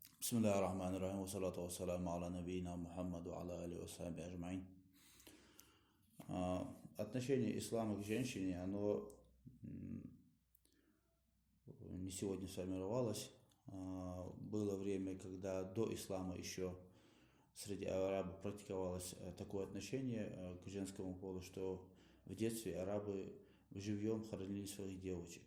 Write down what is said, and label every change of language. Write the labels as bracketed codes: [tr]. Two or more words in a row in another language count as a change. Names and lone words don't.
[ar] بسم الله الرحمن الرحيم والصلاة والسلام على نبينا Мухаммаду وعلى آله وصحبه أجمعين. [ru] Отношение ислама к женщине, оно не сегодня сформировалось. Было время, когда до ислама еще среди арабов практиковалось такое отношение к женскому полу, что в детстве арабы живьем хоронили своих девочек.